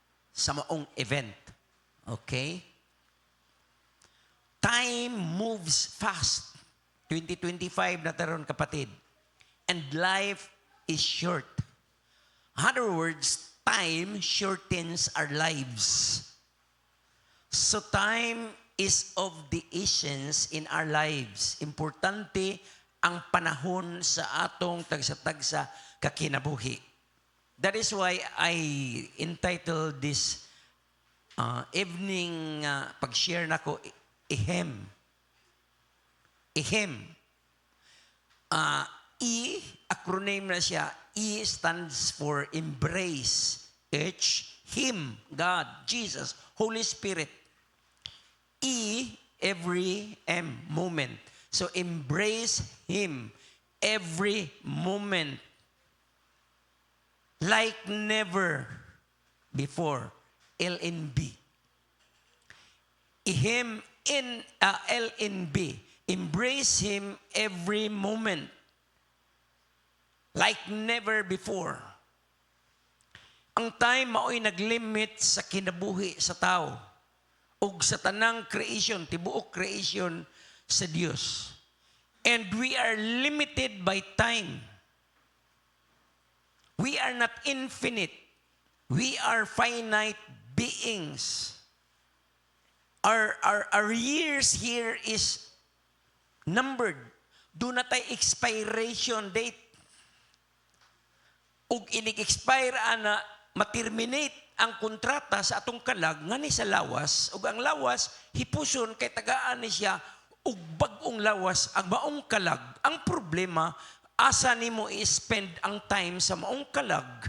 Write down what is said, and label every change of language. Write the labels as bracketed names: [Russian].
[Cebuano] Sa maong event. [English] Okay? Time moves fast. [Cebuano] 2025 na taron kapatid. [English] And life is short. In other words, time shortens our lives. So time is of the essence in our lives. [Cebuano] Importante ang panahon sa atong tagsa-tagsa kakinabuhi. [English] That is why I entitled this evening [Cebuano] pag-share nako Ihem. Ihem. [English] Acronym na siya. E stands for embrace. H, Him, God, Jesus, Holy Spirit. E, every M, moment. So embrace Him every moment like never before. LNB. Him in LNB. Embrace Him every moment like never before. [Cebuano] Ang time mao'y naglimit sa kinabuhi sa tao ug sa tanang creation, tibuok creation sa Dios. [English] And we are limited by time. We are not infinite. We are finite beings. Our years here is numbered. [Cebuano] Do na tay expiration date. Ug inig-expire ana materminate ang kontrata sa atong kalag nga ni sa lawas, ug ang lawas hipuson kay tagaan ni siya ug bag-ong lawas ang maong kalag. Ang problema, asa nimo i-spend ang time sa maong kalag?